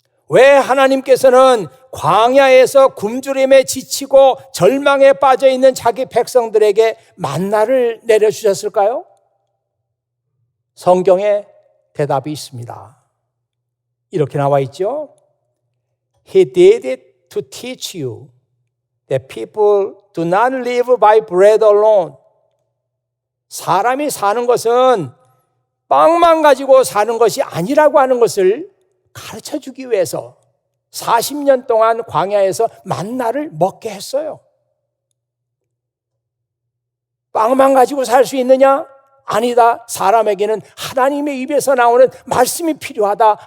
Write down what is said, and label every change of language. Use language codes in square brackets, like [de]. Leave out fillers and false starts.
[ko] 왜 하나님께서는 광야에서 굶주림에 지치고 절망에 빠져 있는 자기 백성들에게 만나를 내려주셨을까요? 성경에 대답이 있습니다. 이렇게 나와 있죠. [en] He did it to teach you that people do not live by bread alone. [ko] 사람이 사는 것은 빵만 가지고 사는 것이 아니라고 하는 것을 가르쳐 주기 위해서 40년 동안 광야에서 만나를 먹게 했어요. 빵만 가지고 살 수 있느냐? 아니다. 사람에게는 하나님의 입에서 나오는 말씀이 필요하다.